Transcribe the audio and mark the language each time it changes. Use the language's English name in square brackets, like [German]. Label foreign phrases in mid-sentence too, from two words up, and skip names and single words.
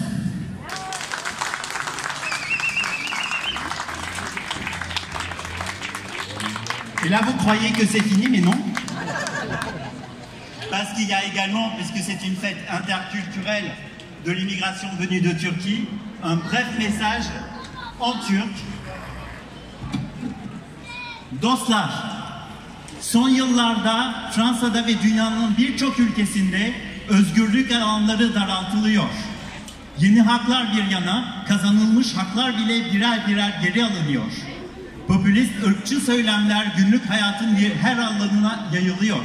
[French] Et là, vous croyez que c'est fini, mais non. Parce qu'il y a également, puisque c'est une fête interculturelle de l'immigration venue de Turquie, un bref message en turc. [Turkish] Dostlar, Son yıllarda Fransa'da ve dünyanın birçok ülkesinde özgürlük alanları daraltılıyor. Yeni haklar bir yana, kazanılmış haklar bile birer birer geri alınıyor. Popülist, ırkçı söylemler günlük hayatın her alanına yayılıyor.